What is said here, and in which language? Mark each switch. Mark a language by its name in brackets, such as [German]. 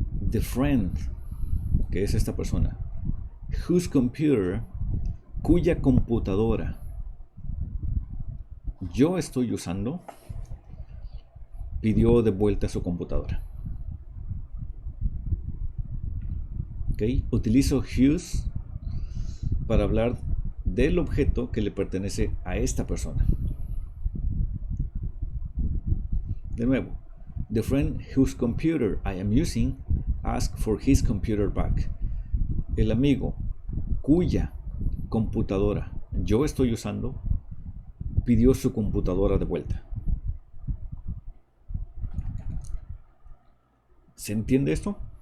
[English] The friend, [Spanish] que es esta persona, [English] whose computer, [Spanish] cuya computadora yo estoy usando, pidió de vuelta su computadora. ¿Okay? Utilizo whose para hablar del objeto que le pertenece a esta persona. De nuevo, [English] the friend whose computer I am using asked for his computer back. [Spanish] El amigo cuya computadora yo estoy usando pidió su computadora de vuelta. ¿Se entiende esto?